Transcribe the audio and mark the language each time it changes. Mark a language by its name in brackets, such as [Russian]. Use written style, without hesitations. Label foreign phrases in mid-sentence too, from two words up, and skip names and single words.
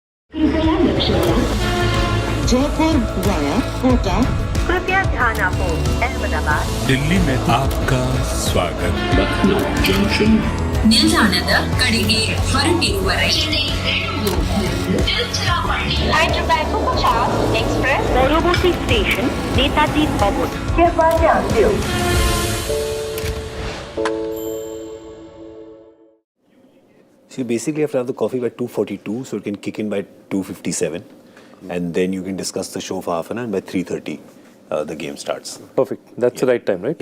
[Hindi] जयपुर वाया कोटा कृपया ध्यान आपो अहमदाबाद दिल्ली में आपका स्वागत Lucknow Junction. [Kannada] ನಿಲ್ದಾಣದ ಕಡೆಗೆ ಹೊರಟಿರುವರೆ [Bangla] Hyderabad 50 Express পরবর্তী স্টেশন নেতাজি ভবন [Hindi] कृपया ध्यान दियो [English] So you basically have to have the coffee by 2:42, so it can kick in by 2:57, and then you can discuss the show for half an hour, and by 3:30, the game starts. Perfect. That's the right time, right?